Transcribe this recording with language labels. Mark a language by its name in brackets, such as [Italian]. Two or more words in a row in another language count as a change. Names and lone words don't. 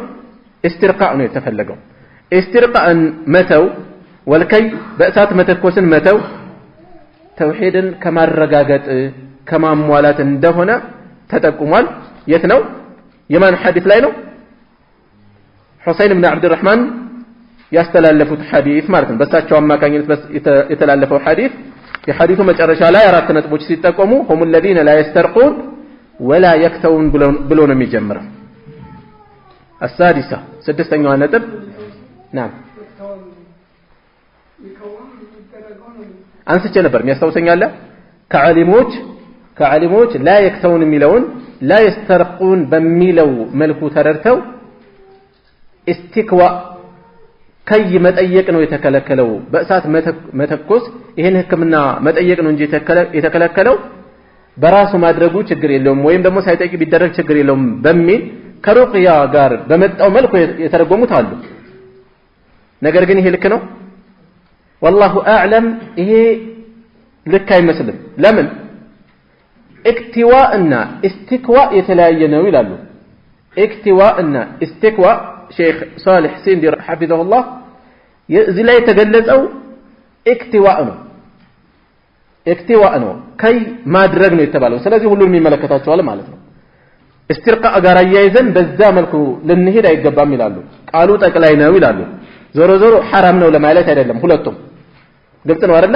[Amharic] استرقاء ነው የተፈለገው። استرقاءን መተው ወልከይ በእሳት መተኮስን መተው ተውሂድን ከማረጋገጥ ከማሟላት እንደሆነ ተጠቁሟል። የት ነው? የማን ሐዲስ ላይ ነው? ሁሰይን ኢብኑ አብዱራህማን ያስተላለፉት ሐዲስ ማለት ነው። በሳቸው አማካኝነት የተላለፈው ሐዲስ የሐዲሱ መጨረሻ ላይ አራት ነጥቦች ሲጠቆሙ [Arabic] هم الذين لا يسترقون ولا يكتوون [Amharic] ብሎ ነው የሚጀምረው። السادسة ስድስተኛው ነጥብ نعم አንስቼ ነበር የሚያስታውሰኛል። ከዓሊሞች [Arabic] لا يكتوون [Amharic] የሚለውን [Arabic] لا يسترقون [Amharic] በሚለው መልኩ ተረድተው استكوا ከይ መጠየቅ ነው የተከለከለው። በእሳት መተኮስ ይሄን ህክምና መጠየቅ ነው እንጂ የተከለከለው በራሱ ማድረጉ ችግር የለውም ወይም ደግሞ ሳይጠይቅ ቢደረግ ችግር የለውም በሚል ከሩቅያ ጋር በመጣው መልኩ የተረጎሙት አሉ። ነገር ግን ይሄ ልክ ነው? [Arabic] والله اعلم [Amharic] ይሄ ልክ አይመስልም። ለምን? اكتواء እና استكواء የተለያየ ነው ይላሉ። اكتواء እና استكواء ሼክ ሷሊህ ሲንዲ [Arabic] حفظه الله [Amharic] እዚህ ላይ የተገለጸው اكتواء ነው ከይ ማድረግ ነው የተባለው። ስለዚህ ሁሉንም ይመለከታቸዋል ማለት ነው። استرقاء ጋር አያይዘን በዛ መልኩ ልንሄድ አይገባም ይላሉ። ቃሉ ጠቅላይ ነው ይላሉ። ዞሮ ዞሮ حرام ነው ለማለት አይደለም። ሁለቱም ግልጽ ነው አይደል?